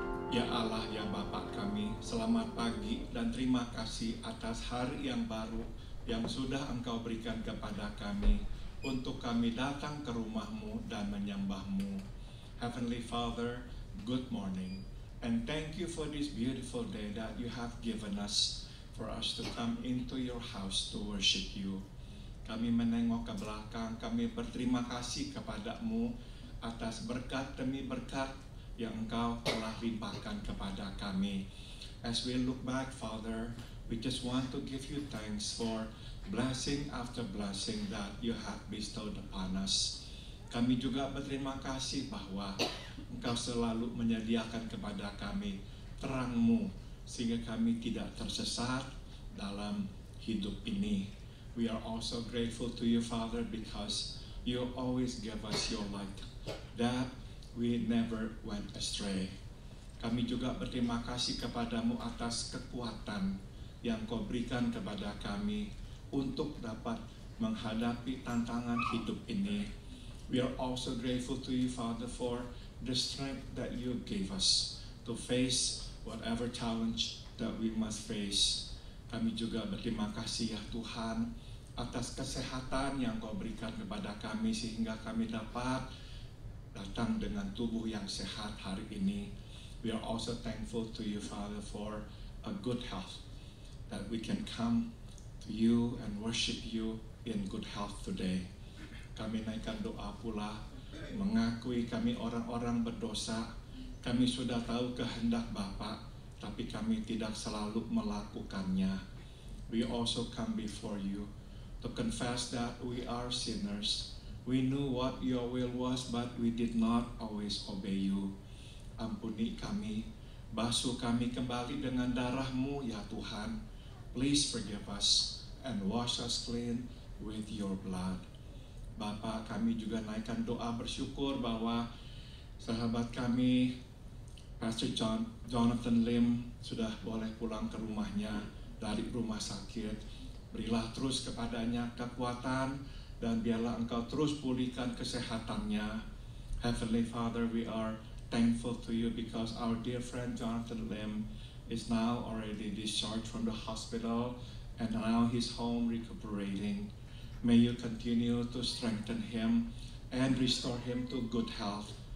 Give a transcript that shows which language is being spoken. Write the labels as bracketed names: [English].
[Indonesian] Ya Allah, ya Bapa kami, selamat pagi dan terima kasih atas hari yang baru yang sudah Engkau berikan kepada kami untuk kami datang ke rumah-Mu dan menyembah-Mu. [English] Heavenly Father, good morning, and thank you for this beautiful day that you have given us for us to come into your house to worship you. [Indonesian] Kami menengok ke belakang, kami berterima kasih kepada-Mu atas berkat demi berkat yang Engkau telah limpahkan kepada kami. [English] As we look back, Father, we just want to give you thanks for blessing after blessing that you have bestowed upon us. [Indonesian] Kami juga berterima kasih bahwa Engkau selalu menyediakan kepada kami terang-Mu sehingga kami tidak tersesat dalam hidup ini. [English] We are also grateful to you, Father, because you always give us your light, that we never went astray. [Indonesian] Kami juga berterima kasih kepada-Mu atas kekuatan yang Kau berikan kepada kami untuk dapat menghadapi tantangan hidup ini. [English] We are also grateful to you, Father, for the strength that you gave us to face whatever challenge that we must face. [Indonesian] Kami juga berterima kasih ya Tuhan atas kesehatan yang Kau berikan kepada kami sehingga kami dapat datang dengan tubuh yang sehat hari ini. [English] We are also thankful to you, Father, for a good health, that we can come to you and worship you in good health today. [Indonesian] Kami naikkan doa pula, mengakui kami orang-orang berdosa. Kami sudah tahu kehendak Bapa, tapi kami tidak selalu melakukannya. [English] We also come before you to confess that we are sinners. We knew what your will was, but we did not always obey you. [Indonesian] Ampuni kami, basuh kami kembali dengan darah-Mu ya Tuhan. [English] Please forgive us and wash us clean with your blood. [Indonesian] Bapa, kami juga naikkan doa bersyukur bahwa sahabat kami, Pastor Jonathan Lim, sudah boleh pulang ke rumahnya dari rumah sakit. Berilah terus kepadanya kekuatan, dan biarlah Engkau terus pulihkan kesehatannya. [English] Heavenly Father, we are thankful to you because our dear friend Jonathan Lim is now already discharged from the hospital and now he's home recuperating. May you continue to strengthen him and restore him to good health.